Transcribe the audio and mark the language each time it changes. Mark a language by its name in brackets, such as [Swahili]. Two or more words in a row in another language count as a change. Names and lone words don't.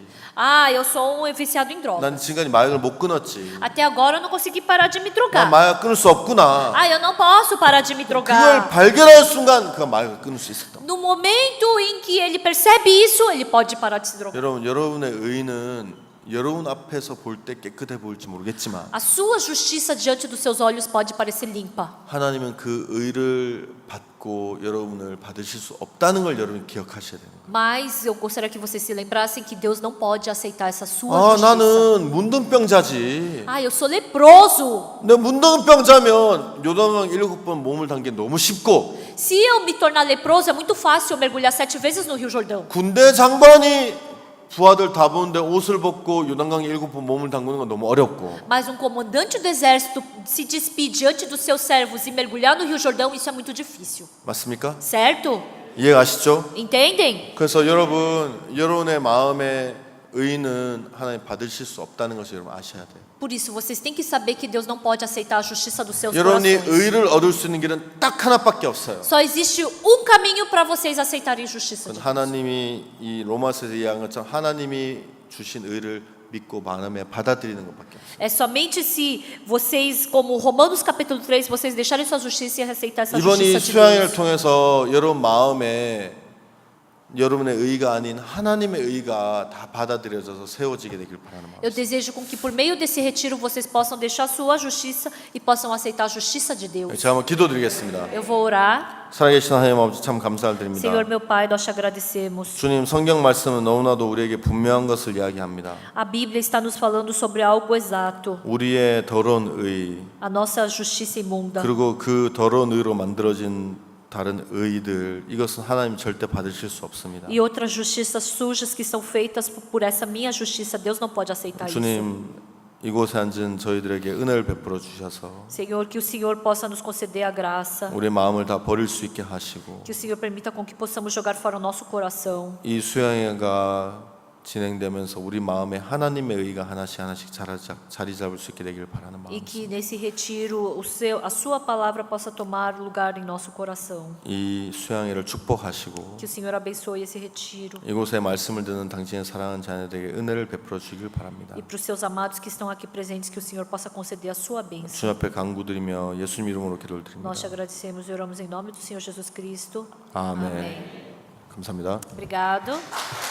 [Portuguese] Eu sou um viciado em droga. [Korean] 난 지금까지 마약을 못 끊었지. [Portuguese] Até agora eu não consegui parar de me [Korean] 난 [Portuguese] drogar. [Korean] 마약 끊을 수 없구나. [Portuguese] Eu não posso parar de me [Korean] 그걸 [Portuguese] drogar. [Korean] 발견할 순간 그가 마약을 끊을 수 있었다. [Portuguese] No momento em que ele percebe isso, ele pode parar de se drogar. [Korean] 여러분, 여러분의 의는 여러분 앞에서 볼 때 깨끗해 보일지 모르겠지만 [Portuguese] A sua justiça diante dos seus olhos pode parecer limpa. [Korean] 하나님은 그 의를 받고 여러분을 받으실 수 없다는 걸 여러분이 기억하셔야 되는 거예요. [Portuguese] Mas eu gostaria que vocês se lembrassem que Deus não pode aceitar essa sua 아, justiça. [Korean] 나는 문둥병자지. [Portuguese] Eu sou leproso. [Korean] 내 문둥병자면 요단강 7번 몸을 담기 너무 쉽고 [Portuguese] Se eu me tornar leproso, é muito fácil eu mergulhar 7 vezes no Rio Jordão. [Korean] 군대 장관이 부하들 다 보는데 옷을 벗고 요단강 7번 몸을 담그는 건 너무 어렵고 [Portuguese] Mas um comandante do exército se despir diante dos seus servos e mergulhar no Rio Jordão, isso é muito difícil. [Korean] 맞습니까? [Portuguese] Certo? [Korean] 이해가시죠? [Portuguese] Entendem? [Korean] 그래서 여러분의 마음의 의는 하나님 받으실 수 없다는 것을 여러분 아셔야 돼요. [Portuguese] Por isso, vocês têm que saber que Deus não pode aceitar a justiça dos seus [Korean] 여러분이 [Portuguese] corações. [Korean] 의를 얻을 수 있는 길은 딱 하나밖에 없어요. [Portuguese] Só existe um caminho para vocês aceitarem justiça de Deus. [Korean] 하나님이 이 로마서에서 이야기한 것처럼 하나님이 주신 의를 믿고 마음에 받아들이는 것밖에 없어요. [Portuguese] É somente se vocês, como Romanos capítulo 3, vocês deixarem sua justiça e aceitar essa [Korean] 이번 이 [Portuguese] justiça de [Korean] 수양회를 [Portuguese] Deus. [Korean] 통해서 여러분 마음에 여러분의 의가 아닌 하나님의 의가 다 받아들여져서 세워지게 되길 바라는 마음. [Portuguese] Eu desejo com que por meio desse retiro vocês possam deixar sua justiça e possam aceitar a justiça de Deus. [Korean] 제가 한번 기도드리겠습니다. [Portuguese] Eu vou orar. [Korean] 살아계신 하나님 아버지 참 감사드립니다. [Portuguese] Senhor meu Pai, nós te agradecemos. [Korean] 주님 성경 말씀은 너무나도 우리에게 분명한 것을 이야기합니다. [Portuguese] A Bíblia está nos falando sobre algo exato, [Korean] 우리의 더러운 의 [Portuguese] a nossa justiça imunda. [Korean] 그리고 그 더러운 의로 만들어진 다른 의들 이것은 하나님 절대 받으실 수 없습니다. [Portuguese] E outras justiças sujas que são feitas por essa minha justiça, Deus não pode aceitar isso. [Korean] 주님 이곳에 앉은 저희들에게 은혜를 베풀어 주셔서 [Portuguese] Senhor, que o Senhor possa nos conceder a graça, [Korean] 우리의 마음을 다 버릴 수 있게 하시고 [Portuguese] que o Senhor permita com que possamos jogar fora o nosso coração. [Korean] 이 수양회가 진행되면서 우리 마음에 하나님의 의가 하나씩 자리 잡을 수 있게 되길 바라는 마음. [Portuguese] E que nesse retiro a sua palavra possa tomar lugar em nosso coração. [Korean] 이 수양회를 축복하시고 [Portuguese] Que o Senhor abençoe esse retiro. [Korean] 이곳에 말씀을 듣는 당신의 사랑하는 자녀들에게 은혜를 베풀어 주길 바랍니다. [Portuguese] E para os seus amados que estão aqui presentes, que o Senhor possa conceder a sua bênção. [Korean] 주 앞에 간구드리며 예수님 이름으로 기도를 드립니다. [Portuguese] Nós te agradecemos e oramos em nome do Senhor Jesus Cristo. [Korean] 아멘. [Portuguese] Amém. [Korean] 감사합니다. [Portuguese] Obrigado.